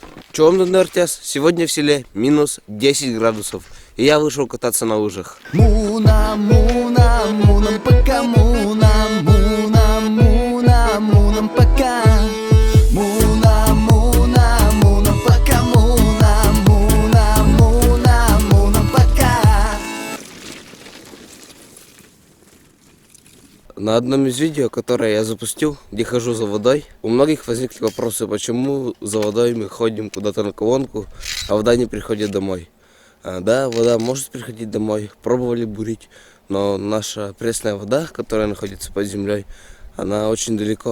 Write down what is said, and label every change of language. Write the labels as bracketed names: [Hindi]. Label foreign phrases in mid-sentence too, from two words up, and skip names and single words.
[Russian] Чё вам тут, РТС? Сегодня в селе минус 10 градусов, и я вышел кататься на лыжах. Муна, муна, мунам пока, муна, муна, муна, мунам пока. Муна, муна, мунам пока, муна, муна, муна, мунам пока. На одном из видео, которое я запустил, где хожу за водой, у многих возникли вопросы, почему за водой мы ходим куда-то на колонку, а вода не приходит домой. Да, вода может приходить домой, пробовали бурить, но наша пресная вода, которая находится под землей, она очень далеко.